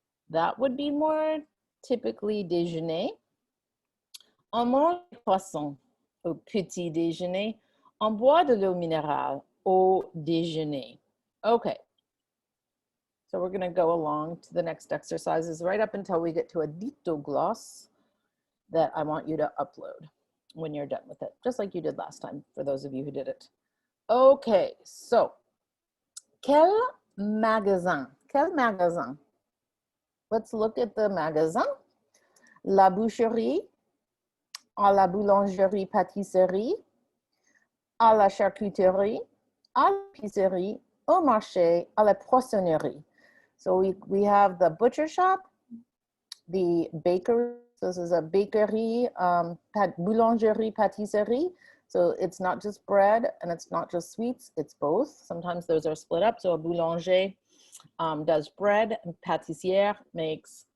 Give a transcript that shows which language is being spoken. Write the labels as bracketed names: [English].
[English] That would be more typically déjeuner. [French] On mange des croissants au petit déjeuner. On boit de l'eau minérale au déjeuner. [English] Okay. So we're going to go along to the next exercises right up until we get to a dictogloss that I want you to upload when you're done with it, just like you did last time, for those of you who did it. [French] Okay, so quel magasin? Quel magasin? [English] Let's look at the magasin. [French] La boucherie, à la boulangerie pâtisserie, à la charcuterie, à l'épicerie, au marché, à la poissonnerie. [English] So we have the butcher shop, the bakery. So this is a bakery, [French] boulangerie pâtisserie. [English] So it's not just bread and it's not just sweets, it's both. Sometimes those are split up. So a boulanger does bread, and pâtissière makes